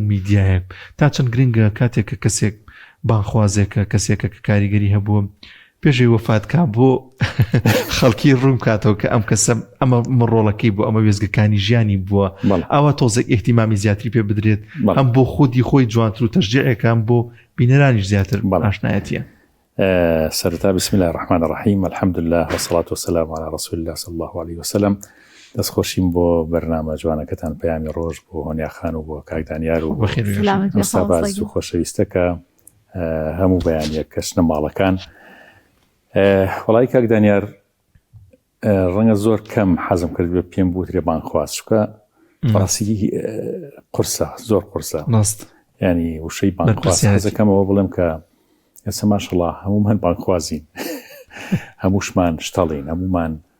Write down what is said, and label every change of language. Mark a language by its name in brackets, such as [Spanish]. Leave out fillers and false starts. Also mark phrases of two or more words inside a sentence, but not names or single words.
[Central Kurdish] میدیایە تا چەند گرنگە کاتێک کە کەسێک بانخوازێکە کەسێکە کە کاریگەری هەبووە پێشەی وەفاتکە بۆ خەڵکی ڕوون کاتەوە کە ئەم کەسە ئەمە مڕۆڵەکەی بوو ئەمە وێزگەکانی ژیانی بووە ئەوە تۆزێک ئیحتیمامی زیاتری پێ بدرێت ئەم بۆ خودی خۆی جوانتر و تەشجیعەکان بۆ بینەرانیش زیاتر ئاشنایەتیە. [Arabic] سەرەتا بسم الله الرحمن الرحیم الحمد لله والصلاة والسلام على رسول الله صلى الله عليه وسلم. [Central Kurdish] دەستخۆشیم بۆ بەرنامە جوانەکەتان پەیامی ڕۆژ بۆ هۆنیاخان و بۆ کاک دانیار و ساباز و خۆشەویستەکە هەموو بەیانیە کەشنە ماڵەکان. وڵای کاک دانیار ڕەنگە زۆر کەم حەزم کرد بە پێم بوو ترێ بانخواز چکە ڕاستی قورسە زۆر قورسە ینی وشەی بانخواز حەزەکەمەوە بڵێم کە ئێستا ماشەڵڵا هەمومان بانخوازین هەمووشمان شتەڵین هەموومان